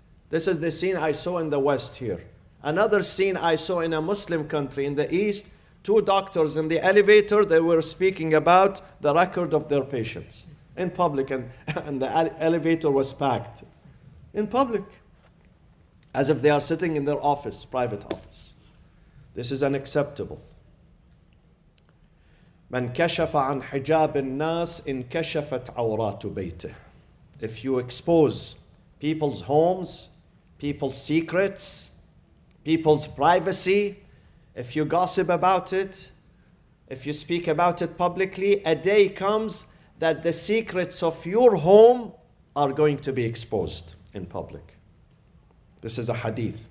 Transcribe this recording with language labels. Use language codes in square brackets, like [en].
[en] This is the scene I saw in the West here. Another scene I saw in a Muslim country in the East, two doctors in the elevator, they were speaking about the record of their patients in public, and the elevator was packed in public, as if they are sitting in their office, private office. This is unacceptable. [ar] من كشف عن حجاب الناس انكشفت عورات بيته. [en] If you expose people's homes, people's secrets, people's privacy, if you gossip about it, if you speak about it publicly, a day comes that the secrets of your home are going to be exposed in public. This is a hadith.